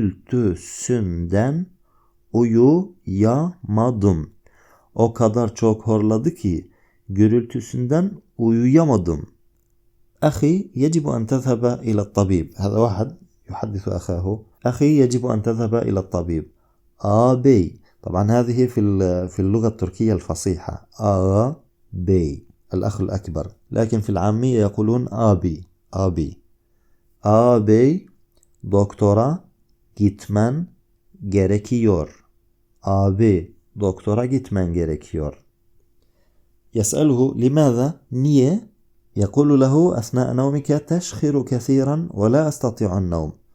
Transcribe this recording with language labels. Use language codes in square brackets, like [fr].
[tr] Gürültüsünden uyuyamadım. O kadar çok horladı ki gürültüsünden uyuyamadım. [ar] أخي يجب أن تذهب إلى الطبيب. هذا واحد يحدث أخاه: أخي يجب أن تذهب إلى الطبيب. آبي. طبعا هذه في اللغة التركية الفصيحة آبي، الأخ الأكبر، لكن في العامية يقولون آبي. آبي. [tr] آبي doktora gitmen gerekiyor. Abi doktora gitmen gerekiyor. [ar] يسأله لماذا؟ niye؟ يقول له أثناء نومك تشخر كثيرا ولا أستطيع النوم.